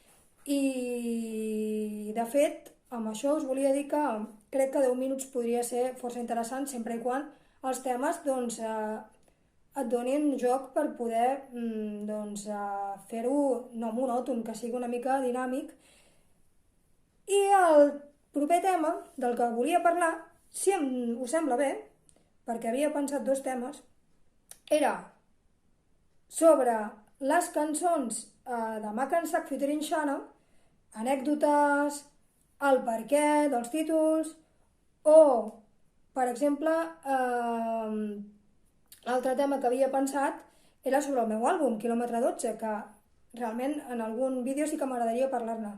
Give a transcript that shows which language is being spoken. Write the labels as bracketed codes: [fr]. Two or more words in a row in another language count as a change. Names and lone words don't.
[ca] I de fet, amb això us volia dir que crec que 10 minuts podria ser força interessant sempre i quan els temes et donin joc per poder fer-ho no monòton, que sigui una mica dinàmic. I el proper tema del que volia parlar, si us sembla bé, perquè havia pensat dos temes, era sobre les cançons de Mac and Sack featuring Xana, anècdotes, el perquè dels títols, o, per exemple, l'altre tema que havia pensat era sobre el meu àlbum, Quilòmetre 12, que realment en algun vídeo sí que m'agradaria parlar-ne.